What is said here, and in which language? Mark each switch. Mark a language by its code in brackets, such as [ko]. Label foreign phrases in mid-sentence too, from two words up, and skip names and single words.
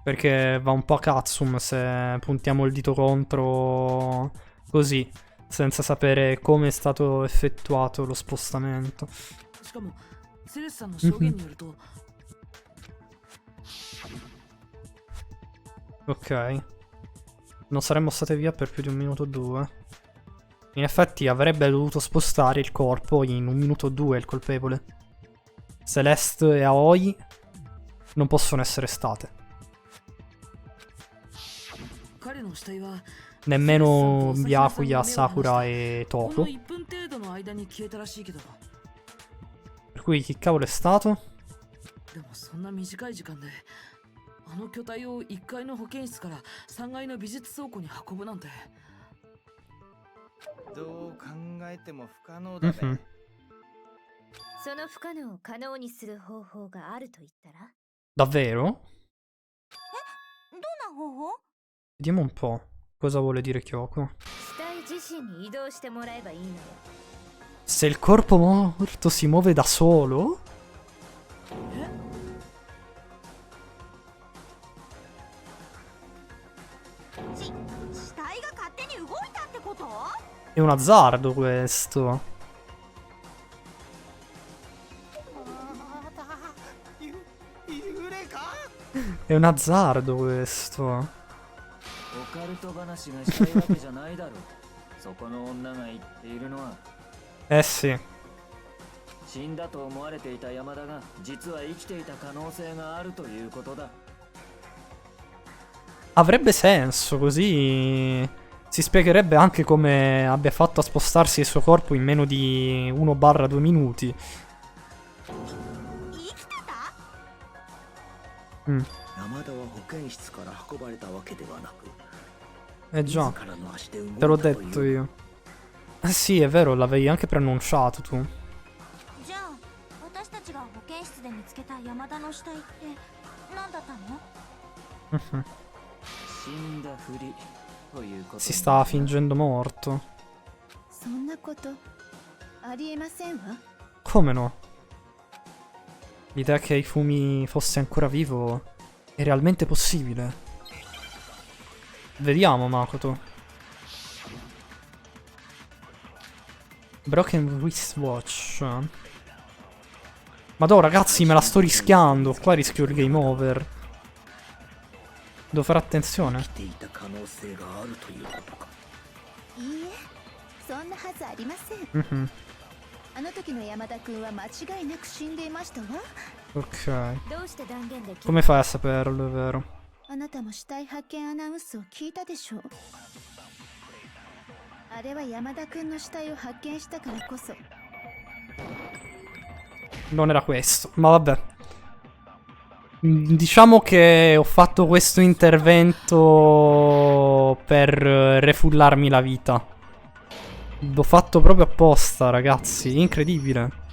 [it] Perché va un po' a cazzum se puntiamo il dito contro così, senza sapere come è stato effettuato lo spostamento. [ja] しかもセレスさんの証言によると [it] Ok. Non saremmo state via per più di 1 minuto o 2. In effetti avrebbe dovuto spostare il corpo in 1 minuto o 2 il colpevole. Celeste e Aoi non possono essere state. [ja] 彼の死体は [it] Nemmeno Byakuya, Sakura e [ja] こ [it] Toko. [ja] の1分程度の間に消えたらしいけど [it] Per cui chi cavolo è stato? [ja] でもそんな短い時間であの巨体を1階の保健室から3階の美術倉庫に運ぶなんてどう考えても不可能だね。 Mhm. その不可能を可能にする方法があると言ったら [it] Davvero? [ja] どんな方法 [it] Vediamo un po'. Cosa vuole dire Kyoko? [ja] 死体自身に移動してもらえばいいのよ [it] Se il corpo morto si muove da solo? È un azzardo questo. È un azzardo questo. [ja] オカルト話がしたいわけじゃないだろう。そこの女が言っているのは [it] Eh sì. [ja] 死んだと思われていた山田が実は生きていた可能性があるということだ。 [it] Avrebbe senso, così si spiegherebbe anche come abbia fatto a spostarsi il suo corpo in meno di 1/2 minuti. Mm. [ja] 山田は保健室から運ばれたわけではなく [it] Eh già, [ja] 自らの足で動い [it] te l'ho [ja] たという [it] detto io. Eh sì, è vero, l'avevi anche preannunciato tu. [ja] じゃあ私たちが保健室で見つけた山田の死体って何だったの [it] Mhm. [ja] 死んだふりということ [it] Si stava fingendo morto. [ja] そんなことありえませんわ [it] Come no? L'idea che Ifumi fosse ancora vivo è realmente possibile. Vediamo, Makoto. Broken Wristwatch. Madò, ragazzi, me la sto rischiando. Qua rischio il [en] game over. [it] Devo fare attenzione. [ja] 生きていた可能性があるということか。いいえそんなはずありません [it] Mhm. [ja] あの時の山田君は間違いなく死んでいましたわ [it] Ok. [ja] どうして断言できる [it] Come fai a saperlo, è vero? [ja] あなたも死体発見アナウンスを聞いたでしょうあれは山田君の死体を発見したからこそ [it] Non era questo, ma vabbè. Diciamo che ho fatto questo intervento per refullarmi la vita. L'ho fatto proprio apposta, ragazzi, incredibile.